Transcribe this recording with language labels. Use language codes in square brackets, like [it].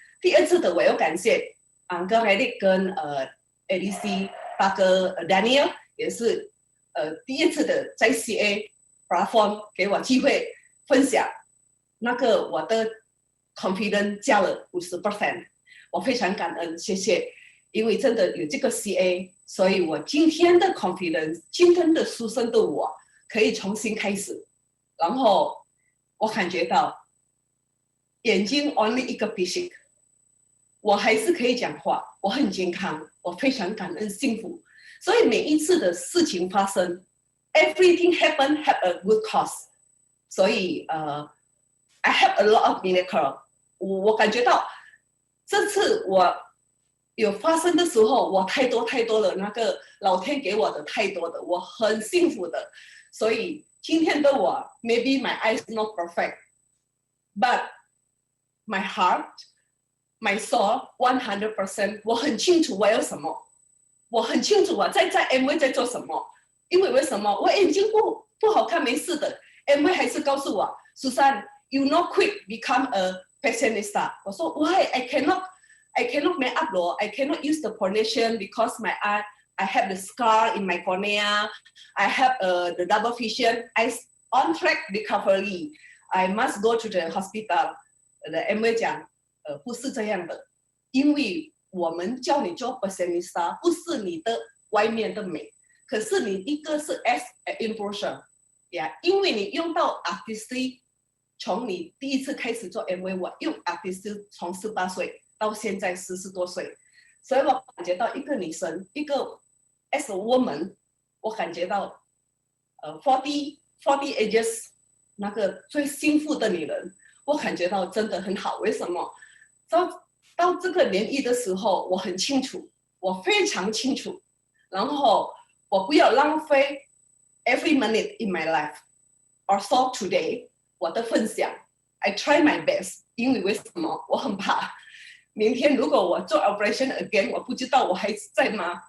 [zh] 第2次的我要感谢跟 Eric 跟ADC 大哥 Daniel， 也是第1次的在 CA platform 给我机会分享，那个我的 confidence 加了50%， 我非常感恩，谢谢，因为真的有这个 CA， 所以我今天的 confidence， 今天的书生的我可以重新开始，然后。我感觉到眼睛 [en] only [zh] 一个 basic， 我还是可以讲话，我很健康，我非常感恩幸福。所以每一次的事情发生 ， [en] everything happen have a good cause。 [zh] 所以 [en] I have a lot of miracle。 [zh] 我感觉到这次我有发生的时候，我太多了，那个老天给我的太多的，我很幸福的，所以。今天的我 ， [en] maybe my eyes not perfect, but my heart, my soul 100%， [zh] 我很清楚我要什么，我很清楚我在 MV 在做什么，因为为什么我眼睛不好看没事的 ，MV 还是告诉我 ， [en] Susan, you not quick become a fashionista。 [zh] 我说 [en] why I cannot make up 咯 I cannot use the foundation because my eye。I have the scar in my cornea. I have the double vision. I on track recovery. I must go to the hospital. [zh] The MV 讲，不是这样的，因为我们叫你做 fashionista， 不是你的外面的美，可是你一个是 [en] as an impression， [zh] 呀，因为你用到 artistry， 从你第1次开始做 MV， 我用 artistry 从18岁到现在40多岁，所以我感觉到一个女生，一个。 [en] As a woman， [zh] 我感觉到 [en] 40 ages [zh] 那个最幸福的女人，我感觉到真的很好。为什么？到这个年纪的时候，我很清楚，我非常清楚，然后我不要浪费 [en] every minute in my life. Also today， [zh] 我的分享 [en] I try my best， [zh] 因为为什么？我很怕明天如果我做 [en] operation again， [zh] 我不知道我还在吗？